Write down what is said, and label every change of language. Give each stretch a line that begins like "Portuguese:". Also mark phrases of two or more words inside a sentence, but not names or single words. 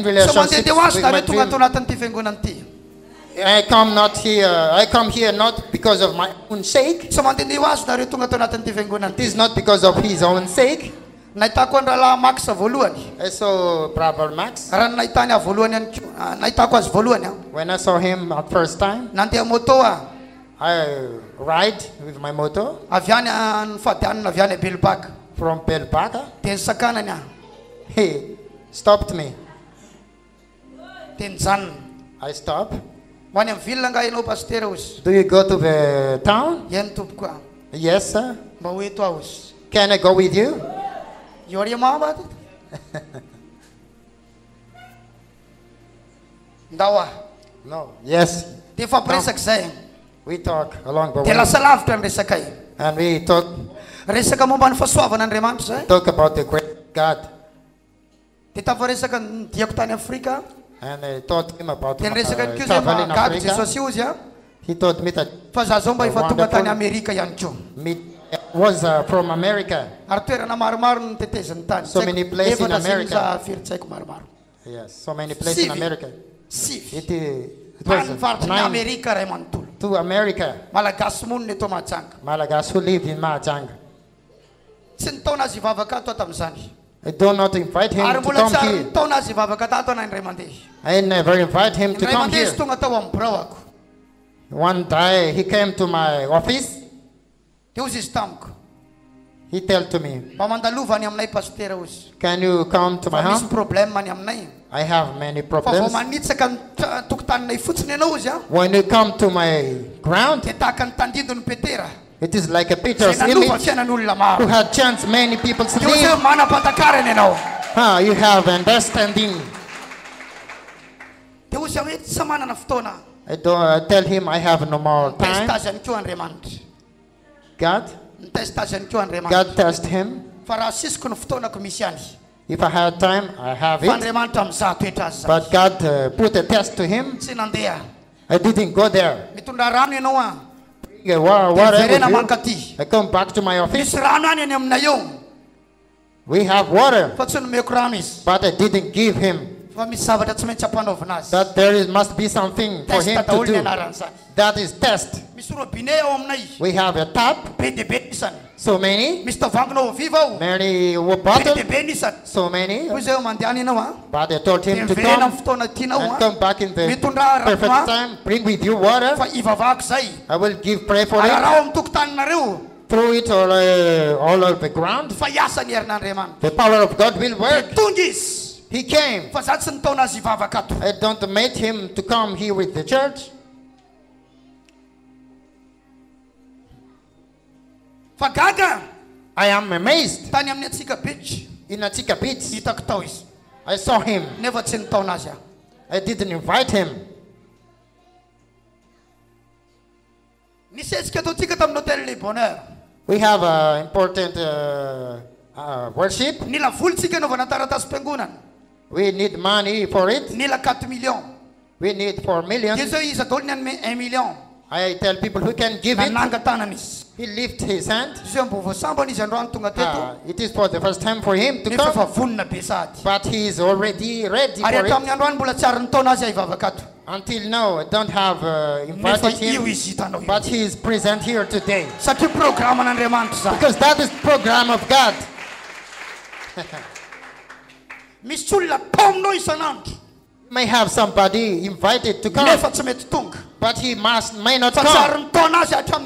English: So relationships
Malagasy: mandeha ho azy
English: with
Malagasy: na
English: my
Malagasy: reto tonga
English: dream.
Malagasy: atao anatin'ity fiangonana ity.
English: I come here not because of my own sake.
Malagasy: So mandeha ho azy na reto tonga atao anatin'ity fiangonana
English: It
Malagasy: ity.
English: is not because of his own sake.
Malagasy: Nahitako andralahy Max voalohany.
English: I saw Brother Max.
Malagasy: Raha nahitany ahy voalohany ihany koa. Nahitako azy voalohany.
English: When I saw him at first time,
Malagasy: Nandeha moto aho.
English: I ride with my motor
Malagasy: Avy any ny fadianina avy any Belbaka.
English: from Belbaka.
Malagasy: Dia nisakanany aho.
English: He stopped me.
Malagasy: Dia nijanona.
English: I stopped.
Malagasy: Ho any amin'ny ville nga ianao pasteur ozy.
English: Do you go to the town?
Malagasy: Iany tompoko a.
English: Yes, sir.
Malagasy: Mba ho eto aho ozy.
English: Can I go with you?
Malagasy: Io ari mamba ty. Ndao a.
English: No. Yes.
Malagasy: Dia fampiresaka zay.
English: We talk along the
Malagasy: Dia
English: way.
Malagasy: lasa lavitra ny resaka io.
English: And we talk
Malagasy: Resaka momba ny fahasoavan'Andriamanitra zay.
English: about the great God.
Malagasy: Dia tafaresaka ny diako tany Afrika.
English: And I told him about
Malagasy: Dia resaka ny kio zay
English: travel in
Malagasy: mahagaby
English: Africa.
Malagasy: Jesosy ozy a.
English: He told me that
Malagasy: Fa za zao mba efa tonga
English: Wonderful.
Malagasy: tany Amerika ihany koa.
English: me was from America.
Malagasy: Ary toerana maromaro no tetezany tany.
English: So many places in
Malagasy: Efatra zay
English: America.
Malagasy: za firitsaiko maromaro.
English: Yes, so many places in
Malagasy: Sivy.
English: America.
Malagasy: Sivy.
English: It
Malagasy: Tany
English: was
Malagasy: faritry ny
English: 9
Malagasy: Amerika ray manontolo.
English: to America.
Malagasy: Malagasy monina eto Mahajanga.
English: Malagas who lived in Mahajanga.
Malagasy: Tsy nitaona azy hivavaka ato tam'izany.
English: I do not invite him
Malagasy: Ary
English: to
Malagasy: mbola
English: come
Malagasy: tsy ary
English: here.
Malagasy: nitaona azy hivavaka tato ana indray mandeha.
English: I never invite him to
Malagasy: Indray
English: come
Malagasy: mandeha izy
English: here.
Malagasy: tonga tao amin'ny biraoako.
English: One day he came to my office.
Malagasy: Dia ozy izy tamiko.
English: He told to me,
Malagasy: Mba mandalova any aminay pasteur ozy.
English: "Can you come to my
Malagasy: Fa misy
English: house?
Malagasy: problème any aminay.
English: I have many
Malagasy: Fa vao
English: problems.
Malagasy: manitsaka ny tokotaninay fotsiny ianao ozy a.
English: When you come to my ground,
Malagasy: Dia tahaka ny tandidon'ny Petera.
English: it is like a
Malagasy: Zay
English: Peter's
Malagasy: nanova
English: image
Malagasy: fiainan'olona
English: who
Malagasy: maro.
English: had changed many people's
Malagasy: Dia ozy
English: lives.
Malagasy: manam-patakarany ianao.
English: You have understanding.
Malagasy: Dia ozy hoe tsy manana fotoana.
English: I tell him I have no more time.
Malagasy: Testazany koa Andriamanitra.
English: God,
Malagasy: Ny testazany koa Andriamanitra.
English: God test him.
Malagasy: Fa raha sisiko ny fotoanako misy any.
English: If I had time, I have
Malagasy: Fa
English: it.
Malagasy: Andriamanitra mizaha toetra azy zany.
English: But God put a test to him.
Malagasy: Tsy nandeha.
English: I didn't go there.
Malagasy: Mitondra rano ianao a.
English: Yeah,
Malagasy: Dia
English: whatever
Malagasy: verena
English: you do,
Malagasy: mankaty.
English: I come back to my office.
Malagasy: Misy rano any aminay eo.
English: We have water,
Malagasy: Fa tsy nomeko rano izy.
English: but I didn't give him.
Malagasy: Fa misy zavatra tsy maintsy hampanaovina azy.
English: That must be something for him
Malagasy: Testa
English: to
Malagasy: daholo ny
English: do.
Malagasy: anaran'izany.
English: That is test.
Malagasy: Misy robinet ao aminay.
English: We have a tap,
Malagasy: Be dia be nisany.
English: so many,
Malagasy: Misy tavoanginao viva ao.
English: many
Malagasy: Be
English: bottles,
Malagasy: dia be nisany.
English: so many.
Malagasy: Hoy zay ho mandeha ianao a.
English: But I told
Malagasy: Dia
English: him to
Malagasy: verena
English: come
Malagasy: amin'ny fotoana tianao
English: and
Malagasy: a.
English: come back in the
Malagasy: Mitondra
English: perfect
Malagasy: rano a.
English: time. Bring with you water.
Malagasy: Fa ivavahako zay.
English: I will pray for
Malagasy: Ary
English: it.
Malagasy: raha ao amin'ny tokotaninareo.
English: Throw it all over the ground.
Malagasy: Fa hiasa ny herin'Andriamanitra.
English: The power of God will
Malagasy: Dia
English: work.
Malagasy: tonga izy.
English: He came.
Malagasy: Fa za tsy nitaona azy hivavaka ato.
English: I don't make him to come here with the church.
Malagasy: Fa gaga.
English: I am amazed.
Malagasy: Tany amin'ny Atsika Beach.
English: In Atika Beach,
Malagasy: Hitako tao izy.
English: I saw him.
Malagasy: Nefa tsy nitaona azy a.
English: I didn't invite him.
Malagasy: Nisesika ataontsika tamin'ny hôtel Le Bonheur.
English: We have important worship.
Malagasy: Nila volontsika anaovana taratasy mpiangonana.
English: We need money for it.
Malagasy: Nila 4 millions.
English: We need 4
Malagasy: Dia
English: million.
Malagasy: zao izy daholo ny anome 1 million.
English: I tell people who can give it.
Malagasy: Nananga tanana izy.
English: He lift his hand.
Malagasy: Zay mbo voasambana izy androany tonga teto.
English: It is for the first time for him to
Malagasy: Nefa
English: come.
Malagasy: efa vonona be sady.
English: But he is already ready
Malagasy: Ary
English: for
Malagasy: ato
English: it.
Malagasy: amin'ny androany mbola tsy ary nitaona azy hivavaka ato.
English: Until now, I don't have
Malagasy: Nefa
English: invited
Malagasy: io
English: him.
Malagasy: izy hitanao io.
English: But he is present here today.
Malagasy: Satria programan'Andriamanitra zany.
English: Because that is program of God.
Malagasy: Misy olona tao aminao isan'andro.
English: May have somebody invited to come,
Malagasy: Nefa tsy mety tonga.
English: but he may not
Malagasy: Fa tsy
English: come.
Malagasy: ary nitaona azy hatramin'ny